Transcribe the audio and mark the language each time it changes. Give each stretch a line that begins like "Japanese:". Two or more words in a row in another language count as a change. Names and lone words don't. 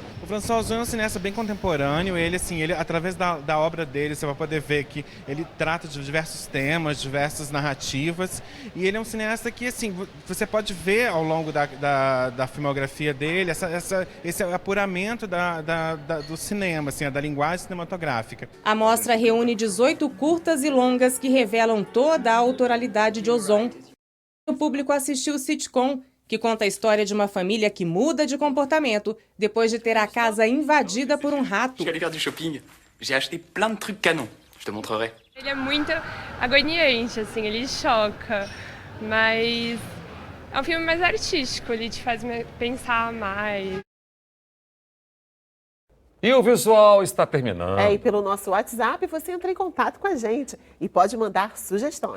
Portuguese: O François Ozon é um cineasta bem contemporâneo, ele através da obra dele, você vai poder ver que ele trata de diversos temas, diversas narrativas, e ele é um cineasta que, assim, você pode ver ao longo da filmografia dele esse apuramento do cinema, assim, da linguagem cinematográfica. A mostra reúne 18 curtas e longas que revelam toda a autoralidade de Ozon. O público assistiu o sitcom, que conta a história de uma família que muda de comportamento depois de ter a casa invadida por um rato.
French: Je suis allé faire du shopping. J'ai acheté plein de trucs canon. Je te montrerai.
Portuguese: Ele é muito agoniante, assim, ele choca, mas é um filme mais artístico, ele te faz pensar mais. E o visual está terminando. E pelo nosso WhatsApp você entra em contato com a gente e pode mandar sugestões.